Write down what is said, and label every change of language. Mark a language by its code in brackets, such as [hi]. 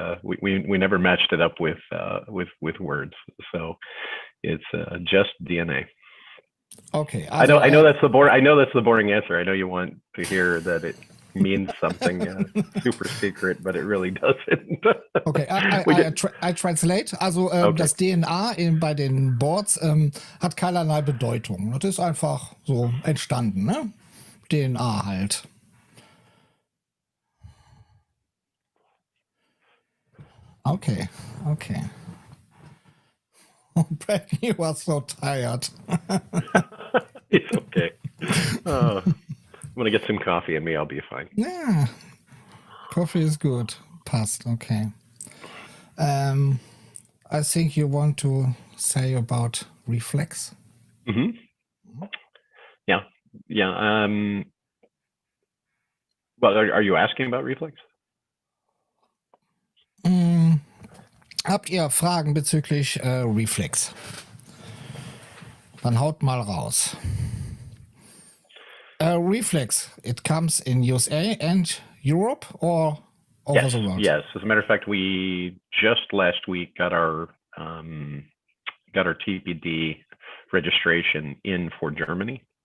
[en] We never matched it up with words. So it's just DNA. Okay. I know that's the boring. I know that's the boring answer. I know you want to hear that it means something super secret, but it really doesn't. Okay, I translate. [de] Also [en] Okay. [de] das DNA bei den Boards hat keinerlei Bedeutung. Das ist einfach so entstanden, ne? DNA halt. [en] Okay. Oh, Brad, you are so tired. It's okay. I'm gonna get some coffee in me. I'll be fine. Yeah. Coffee is good. Passt, okay. I think you want to say about Reflex. Yeah. Well, are you asking about Reflex? [de] Habt ihr Fragen bezüglich Reflex? Dann haut mal raus. [en] Reflex, it comes in USA and Europe or over the world? Yes. As a matter of fact, we just last week got our TPD registration in for Germany.